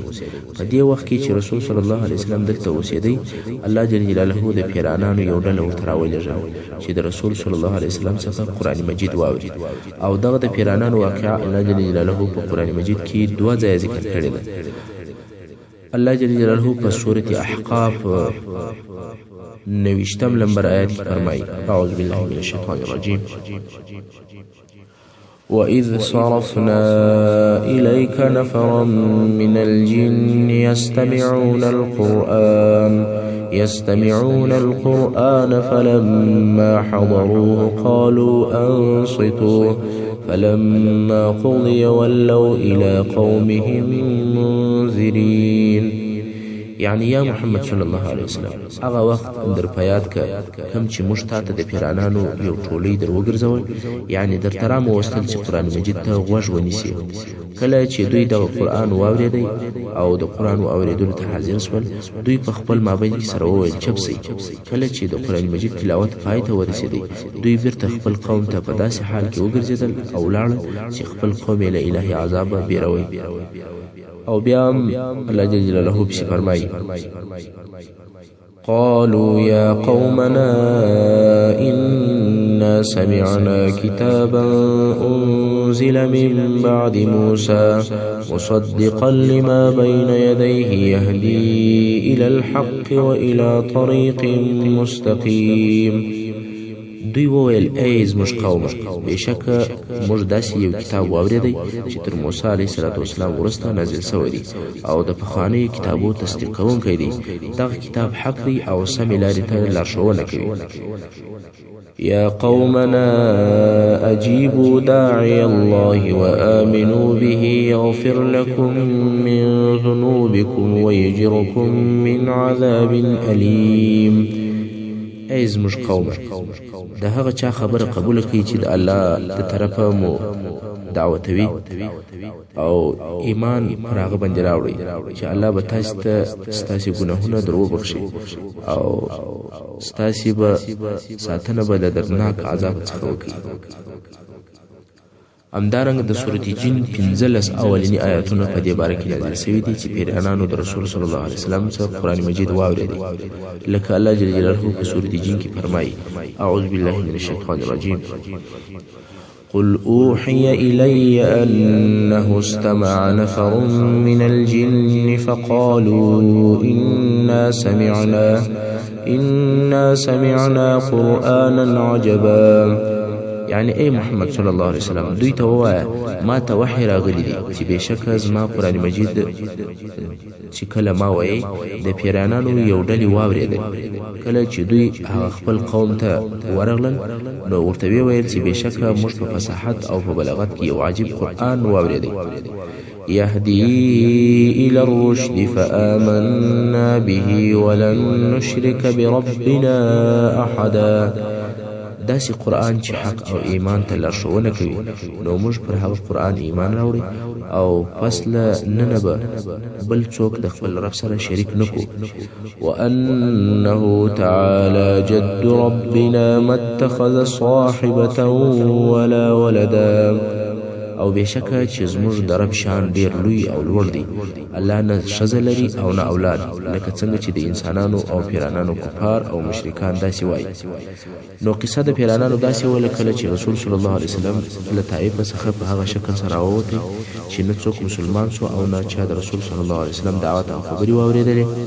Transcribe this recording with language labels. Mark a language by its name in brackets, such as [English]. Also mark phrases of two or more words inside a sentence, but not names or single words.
[Pashto] په دې وخت کې چې رسول [Arabic] صلی الله علیه وسلم [Pashto] دلته اوسېدی الله [Arabic] جل جلاله [Pashto] د پیرانانو یو ډله ورته راولېږه چې د رسول صلی الله علیه وسلم څخه قرآن مجید واوري او دغه د پیرانانو واقعه الله [Arabic] جل جلاله [Pashto] په قرآن مجید کې دوه ځایه ذکر کړې ده. الله [Arabic] جل جلاله [Pashto] په سورة احقاف 90 نمبر آیات کې فرمایي [Arabic] اعوذ بالله من الشیطان الرجیم وَإِذْ صَرَفْنَا إِلَيْكَ نَفَرًا مِنَ الْجِنِّ يَسْتَمِعُونَ الْقُرْآنَ فَلَمَّا حَضَرُوهُ قَالُوا أَنصِتُوا فَلَمَّا قُضِيَ وَلَّوْا إِلَى قَوْمِهِمْ مُنذِرِينَ. [Pashto] یعنی یا محمد [Arabic] صلی الله علیه وسلم [Pashto] هغه وخت در په یاد که کوم چې موږ تاته د پیرانانو یو ټولۍ در وګرځول یعنی در ترا مو وستل چې قرآن مجید ته غوږ ونیسي. کله چې دوی د قرآن واورېدی او د قرآن واورېدلو ته حاضر شول دوی په خپل مابین کې سره وویل چپ سئ. کله چې د قرآن مجید تلاوت پای ته ورسېدی دوی بیرته خپل قوم ته په داسې حال کې وګرځېدل او ولاړل چې خپل قوم یې له الهي عذابه بیروي. او بیا الله جل جلاله پسې فرمایي [Arabic] قالوا يا قومنا إنا سمعنا كتابا أنزل من بعد موسى مصدقا لما بين يديه يهدي إلى الحق وإلى طريق مستقيم. [Pashto] دوی وویل ای زموږ قومه بېشکه موږ داسې یو کتاب واورېدی چې تر موسی [Arabic] علیه السلام [Pashto] وروسته نازل سوی دی او د پخوانیو کتابو تصدیق کوونکی دی. دغه کتاب حق دی او سمې لارې ته لارښوونه کوي. [Arabic] يا قومنا أجيبوا داعي الله وآمنوا به يغفر لكم من ذنوبكم ويجركم من عذاب أليم. [Pashto] ای زموږ قومه د هغه چا خبره قبول کړئ چې د الله د طرفه مو دعوتوي او ایمان پر هغه باندې راوړئ چې الله به تاسو ته ستاسې ګناهونه در وبخښي او ستاسې به ساتنه به د دردناک عذاب څخه وکړي. همدارنګه د سورة جن 15 اولینی آیاتونه په دې باره کې نازل شوي دي چې پیرانانو د رسول [Arabic] صلی الله علیه وسلم [Pashto] څخه قرآن مجید واورېدی. لکه الله جل جلاله په سورة جن کې فرمایي [Arabic] اعوذ بالله من الشیطان الرجیم قل أوحي إلي أنه استمع نفر من الجن فقالوا إنا سمعنا قرآنا عجبا. [Pashto] یعنی ای محمد [Arabic] صلی الله علیه وسلم [Pashto] دوی ته ووایه ما ته وحی راغلی دی چې بېشکه زما قرآن مجید چې کله ما وایي د پیرانانو یو ډلې واورېدل. کله چې دوی هغه خپل قوم ته ورغلل نو ورته ویې ویل چې بېشکه موږ په فصاحت او په بلاغت کې یو عجیب قرآن واورېدی. [Arabic] يهدي إلى الرشد فآمنا به ولن نشرك بربنا أحدا. [Pashto] داسې قرآن چې حق او ایمان ته لارښوونه کوي نو موږ پر هغه قرآن ایمان راوړي او پس له ننه به بل څوک د خپل رب سره شریک نکو. [Arabic] وأنه تعالى جد ربنا ما اتخذ صاحبة ولا ولدا. [Pashto] او بېشکه چې زموږ د رب شان ډېر لوی او لوړ دی. الله نه ښځه لري او نه اولاد لکه څنګه چې د انسانانو او پیرانانو کفار او مشرکان داسې وایي. نو قصه د پیرانانو داسې وله کله چې رسول [Arabic] صلی الله علیه وسلم [Pashto] له طایفه څخه په هغه شکل سره راووتی چې نه څوک مسلمان سو او نه چا د رسول [Arabic] صلی الله علیه وسلم [Pashto] دعوت او خبرې واورېدلې.